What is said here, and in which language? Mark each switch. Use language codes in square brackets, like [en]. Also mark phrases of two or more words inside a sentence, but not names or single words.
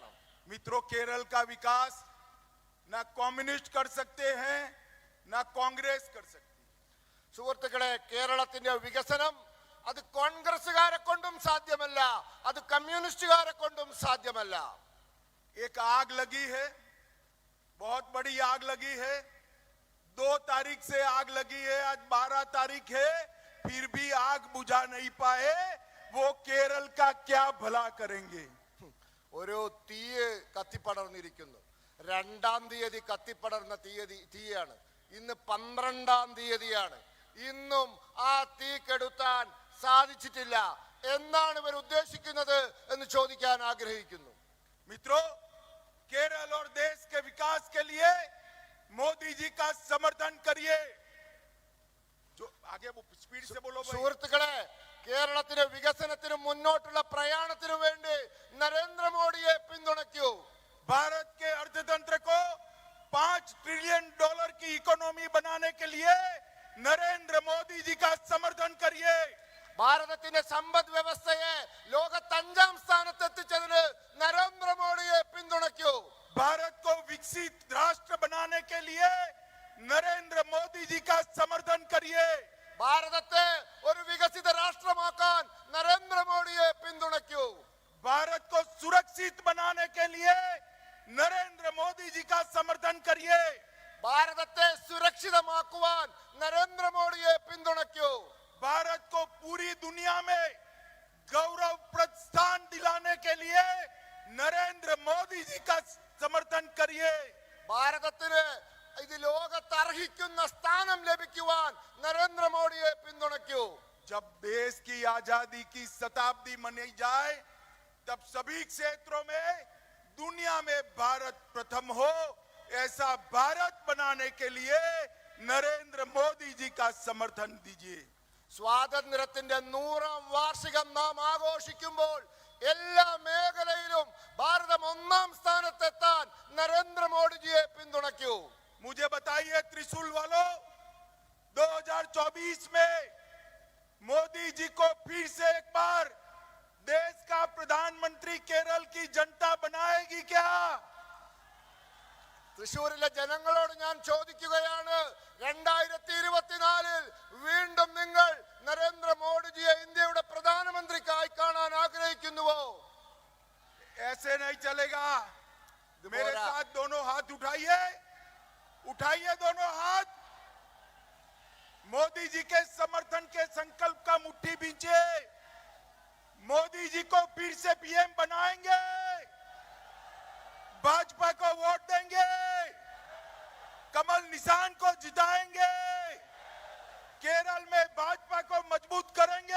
[hi] मित्रों, केरल का विकास ना कम्युनिस्ट कर सकते हैं ना कांग्रेस कर सकती. [ml] സുഹൃത്തുക്കളെ, കേരളത്തിന്റെ വികസനം അത് കോൺഗ്രസുകാരെ കൊണ്ടും സാധ്യമല്ല, അത് കമ്മ്യൂണിസ്റ്റുകാരെ കൊണ്ടും സാധ്യമല്ല. [hi] एक आग लगी है, बहुत बड़ी आग लगी है. 2 तारीख से आग लगी है, आज 12 तारीख है, फिर भी आग बुझा नहीं पाए. वो केरल का क्या भला करेंगे? [ml] ഒരു തീ കത്തിപ്പടർന്നിരിക്കുന്നു. 2-ാം തീയതി കത്തിപ്പടർന്ന തീയാണ്. ഇന്ന് 12-ാം തീയതിയാണ്. ഇന്നും ആ തീ കെടുത്താൻ സാധിച്ചിട്ടില്ല. എന്നാണ് ഇവർ ഉദ്ദേശിക്കുന്നത് എന്ന് ചോദിക്കാൻ ആഗ്രഹിക്കുന്നു. [hi] मित्रों, केरल और देश के विकास के लिए मोदी जी का समर्थन करिए. जो आगे वो स्पीड से बोलो भाई. [ml] സുഹൃത്തുക്കളെ, കേരളത്തിന്റെ വികസനത്തിന് മുന്നോട്ടുള്ള പ്രയാണത്തിനു വേണ്ടി നരേന്ദ്രമോദിയെ പിന്തുണയ്ക്കൂ. [hi] भारत के अर्थतंत्र को $5 ट्रिलियन की इकोनॉमी बनाने के लिए नरेंद्र मोदी जी का समर्थन करिए. [ml] ഭാരതത്തിന്റെ സമ്പദ് വ്യവസ്ഥയെ ലോകത്ത് 5-ാം സ്ഥാനത്ത് എത്തിച്ചതിന് നരേന്ദ്രമോദിയെ പിന്തുണയ്ക്കൂ. [hi] भारत को विकसित राष्ट्र बनाने के लिए नरेंद्र मोदी जी का समर्थन करिए. [ml] ഭാരതത്തെ ഒരു വികസിത രാഷ്ട്രമാക്കാൻ നരേന്ദ്രമോദിയെ പിന്തുണയ്ക്കൂ. [hi] भारत को सुरक्षित बनाने के लिए नरेंद्र मोदी जी का समर्थन करिए. [ml] ഭാരതത്തെ സുരക്ഷിതമാക്കുവാൻ നരേന്ദ്രമോദിയെ പിന്തുണയ്ക്കൂ. [hi] भारत को पूरी दुनिया में गौरवप्रद स्थान दिलाने के लिए नरेंद्र मोदी जी का समर्थन करिए. [ml] ഭാരതത്തിന് ഇത് ലോകത്ത് അർഹിക്കുന്ന സ്ഥാനം ലഭിക്കുവാൻ നരേന്ദ്രമോദിയെ പിന്തുണയ്ക്കൂ. [hi] जब देश की आजादी की शताब्दी मनाई जाए तब सभी क्षेत्रों में दुनिया में भारत प्रथम हो, ऐसा भारत बनाने के लिए नरेंद्र मोदी जी का समर्थन दीजिए. [ml] സ്വാതന്ത്ര്യത്തിന്റെ 100-ാം വാർഷികം നാം ആഘോഷിക്കുമ്പോൾ എല്ലാ മേഖലയിലും ഭാരതം 1-ാം സ്ഥാനത്തെത്താൻ നരേന്ദ്രമോദിജിയെ പിന്തുണയ്ക്കൂ. [hi] मुझे बताइए त्रिशूल वालों, 2024 में मोदी जी को फिर से एक बार देश का प्रधानमंत्री केरल की जनता बनाएगी क्या? [ml] തൃശ്ശൂരിലെ ജനങ്ങളോട് ഞാൻ ചോദിക്കുകയാണ്, 2024 വീണ്ടും നിങ്ങൾ നരേന്ദ്രമോദിജിയെ ഇന്ത്യയുടെ പ്രധാനമന്ത്രിക്കായി കാണാൻ ആഗ്രഹിക്കുന്നുവോ? [hi] ऐसे नहीं चलेगा. मेरे साथ दोनों हाथ उठाइए, उठाइए दोनों हाथ. मोदी जी के समर्थन के संकल्प का मुट्ठी भींचे. मोदी जी को फिर से पीएम बनाएंगे, भाजपा को वोट देंगे, कमल निशान को जिताएंगे, केरल में भाजपा को मजबूत करेंगे.